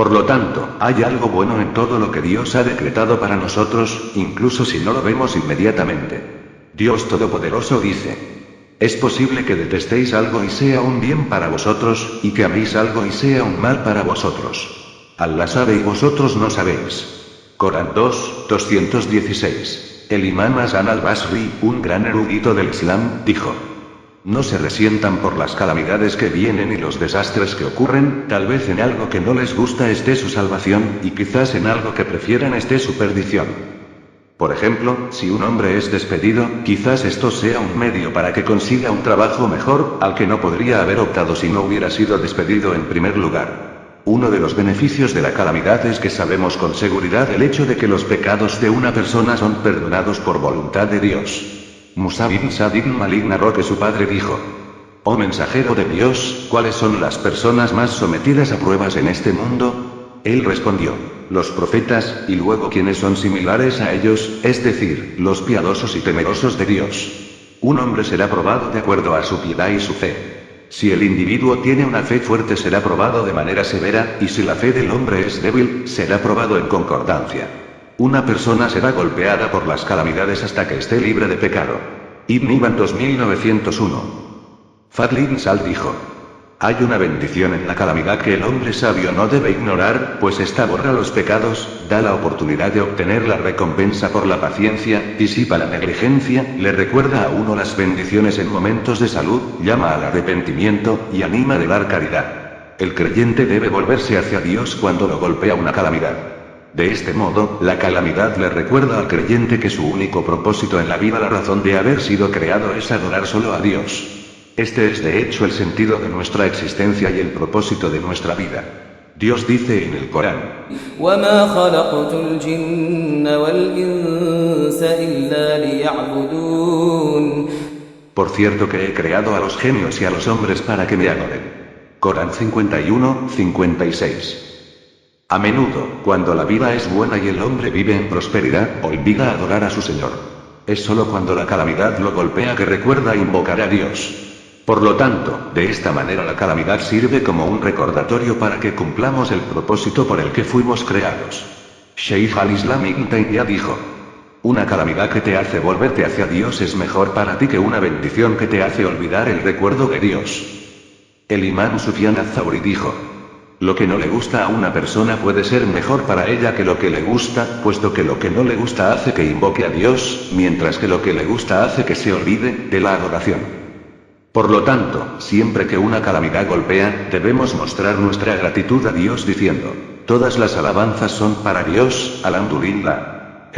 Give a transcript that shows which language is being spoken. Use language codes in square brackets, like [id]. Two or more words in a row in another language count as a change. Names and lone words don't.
[es] Por lo tanto, hay algo bueno en todo lo que Dios ha decretado para nosotros, incluso si no lo vemos inmediatamente. Dios Todopoderoso dice: es posible que detestéis algo y sea un bien para vosotros, y que améis algo y sea un mal para vosotros. Allah sabe y vosotros no sabéis. Corán 2, 216. El imán Hasan al-Basri, un gran erudito del Islam, dijo: no se resientan por las calamidades que vienen y los desastres que ocurren, tal vez en algo que no les gusta esté su salvación, y quizás en algo que prefieran esté su perdición. Por ejemplo, si un hombre es despedido, quizás esto sea un medio para que consiga un trabajo mejor, al que no podría haber optado si no hubiera sido despedido en primer lugar. Uno de los beneficios de la calamidad es que sabemos con seguridad el hecho de que los pecados de una persona son perdonados por voluntad de Dios. Musa bin Sa'd ibn Malik narró que su padre dijo: oh mensajero de Dios, ¿cuáles son las personas más sometidas a pruebas en este mundo? Él respondió: los profetas, y luego quienes son similares a ellos, es decir, los piadosos y temerosos de Dios. Un hombre será probado de acuerdo a su piedad y su fe. Si el individuo tiene una fe fuerte será probado de manera severa, y si la fe del hombre es débil, será probado en concordancia. Una persona será golpeada por las calamidades hasta que esté libre de pecado. Ibn Ibn 2901. Fadl ibn Sal dijo: hay una bendición en la calamidad que el hombre sabio no debe ignorar, pues esta borra los pecados, da la oportunidad de obtener la recompensa por la paciencia, disipa la negligencia, le recuerda a uno las bendiciones en momentos de salud, llama al arrepentimiento, y anima de dar caridad. El creyente debe volverse hacia Dios cuando lo golpea una calamidad. De este modo, la calamidad le recuerda al creyente que su único propósito en la vida, la razón de haber sido creado, es adorar solo a Dios. Este es de hecho el sentido de nuestra existencia y el propósito de nuestra vida. Dios dice en el Corán: [ar] وَمَا خَلَقْتُ الْجِنَّ وَالْإِنسَ إِلَّا لِيَعْبُدُونِ. [es] Por cierto que he creado a los genios y a los hombres para que me adoren. Corán 51, 56. A menudo, cuando la vida es buena y el hombre vive en prosperidad, olvida adorar a su Señor. Es solo cuando la calamidad lo golpea que recuerda invocar a Dios. Por lo tanto, de esta manera la calamidad sirve como un recordatorio para que cumplamos el propósito por el que fuimos creados. Sheikh al-Islam Ibn Taymiyyah dijo: una calamidad que te hace volverte hacia Dios es mejor para ti que una bendición que te hace olvidar el recuerdo de Dios. El imán Sufyan al-Thawri dijo: lo que no le gusta a una persona puede ser mejor para ella que lo que le gusta, puesto que lo que no le gusta hace que invoque a Dios, mientras que lo que le gusta hace que se olvide de la adoración. Por lo tanto, siempre que una calamidad golpea, debemos mostrar nuestra gratitud a Dios diciendo: todas las alabanzas son para Dios, alhamdulillah.